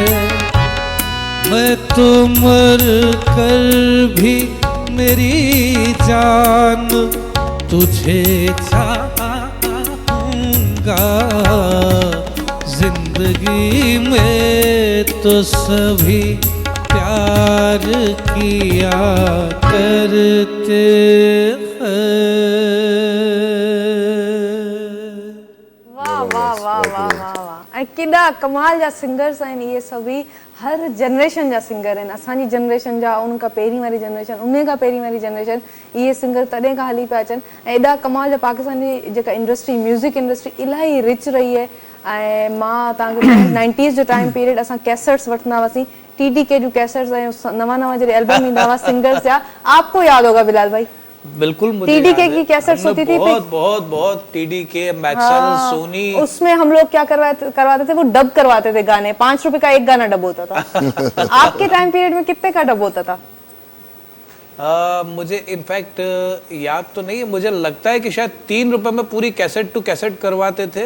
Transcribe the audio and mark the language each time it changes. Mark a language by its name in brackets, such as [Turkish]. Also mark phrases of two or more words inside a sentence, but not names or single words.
[Urdu] میں تو مر کر بھی میری جان تجھے چاہوں گا، زندگی میں تو سبھی پیار کیا کرتے ہیں. [Sindhi] वाह वाह वाह वाह वाह वाह, केॾा कमाल जा सिंगर्स आहिनि इहे सभी। हर जनरेशन जा सिंगर आहिनि, असांजी जनरेशन जा, उनखां पहिरीं वारी जनरेशन, उन खां पहिरीं वारी जनरेशन, इहे सिंगर तॾहिं खां हली पिया अचनि। ऐं एॾा कमाल जा, पाकिस्तान जी जेका इंडस्ट्री, [English] music industry [Sindhi] इलाही रिच रही आहे। ऐं मां तव्हांखे 90s जो [English] time period [Sindhi] असां कैसेट्स वठंदा हुआसीं, TDK जूं कैसेट्स, ऐं नवां नवां जॾहिं एल्बम ईंदा हुआ सिंगर्स जा। [Urdu] آپ کو یاد ہوگا بلال بھائی? بالکل مجھے TDK یاد ہے. کی کیسٹس ہم نے ہوتی تھی, بہت بہت بہت TDK، میکسل, ہاں, सोनी। اس میں ہم لوگ کیا کرواتے تھے، وہ ڈب کرواتے تھے گانے. 5 روپے کا ایک گانا ڈب ہوتا تھا۔ آپ کے [English] time period [Urdu] میں کتنے کا ڈب ہوتا تھا? مجھے ان فیکٹ یاد تو نہیں ہے، مجھے لگتا ہے کہ شاید 3 روپے میں پوری [English] cassette to cassette [Urdu] کرواتے تھے.